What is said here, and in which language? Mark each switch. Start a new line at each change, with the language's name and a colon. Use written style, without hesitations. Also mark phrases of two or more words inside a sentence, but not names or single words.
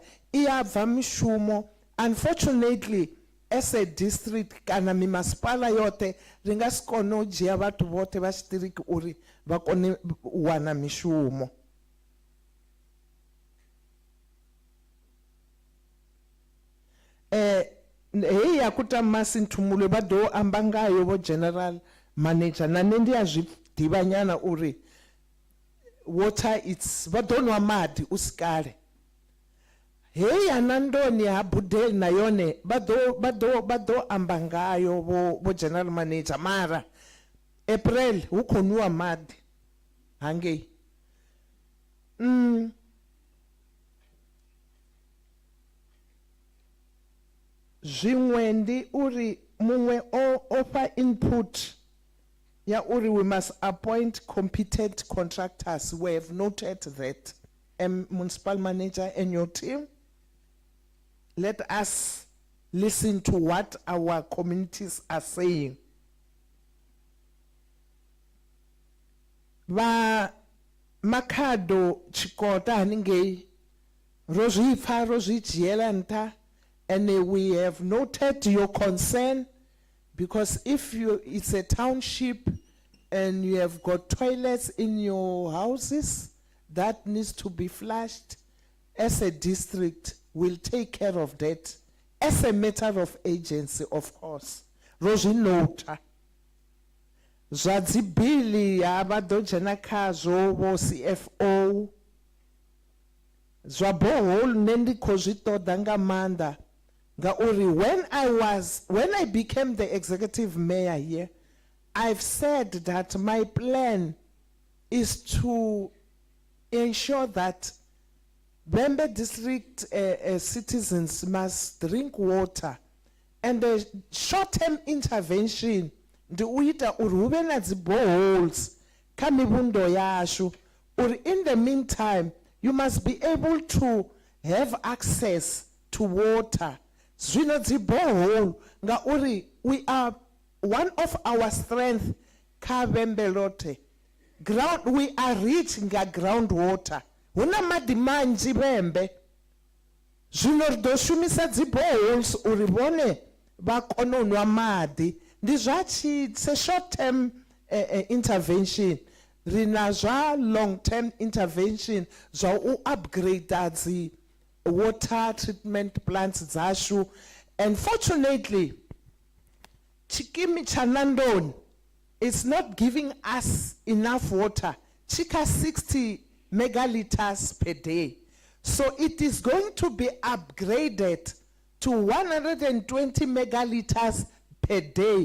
Venda: I ya bva mishumo.
English: Unfortunately, as a district
Venda: kana mimasipala yothe ri nga si kone u dzhia vhathu vothe va xitiriki uri va kone u wana mishumo. Hei ya ku Tamasi Nthumulo vha ḓo amba ngayo vo
English: general manager,
Venda: na nne ndi a zwi ḓivha nyana uri
English: water it's
Venda: vha ḓo nwa maḓi u si kale. Hei ya Nandoni ha Budeli na yone vha ḓo amba ngayo vo
English: general manager,
Venda: mara April hu khou nwiwa maḓi hangei. Zwiṅwe ndi uri muṅwe o fha input ya uri
English: we must appoint competent contractors. We have noted that. Municipal manager and your team, let us listen to what our communities are saying.
Venda: Va Makhado Chikota haningei rozwi pfa rozwi dzhiela nṱha,
English: and we have noted your concern, because if it's a township and you have got toilets in your houses that needs to be flushed, as a district we'll take care of that as a matter of agency, of course.
Venda: Rozwi nota zwa dzibili ha vha ḓo dzhena khazwo vo CFO, zwa borehole nne ndi khou zwi ṱoḓa nga maanḓa ngauri
English: when I became the executive mayor here, I've said that my plan is to ensure that Vhembe district citizens must drink water, and the short-term intervention
Venda: ndi u ita uri hu vhe na dzi
English: boreholes
Venda: kha mivhundo yashu, uri
English: in the meantime you must be able to have access to water.
Venda: Zwino dzi borehole ngauri
English: we are one of our strength
Venda: kha Vhembe lote
English: we are rich nga groundwater.
Venda: Huna maḓi manzhi vhembe. Zwino ri ḓo shumisa dzi boreholes uri vhone vha kone u nwa maḓi. Ndi zwa
English: it's a short term intervention.
Venda: Rina zwa
English: long term intervention
Venda: zwa u upgrade dzi
English: water treatment plants
Venda: zashu.
English: And fortunately, Chikimi Chanandon is not giving us enough water. Chika 60 megaliters per day. So it is going to be upgraded to 120 megaliters per day.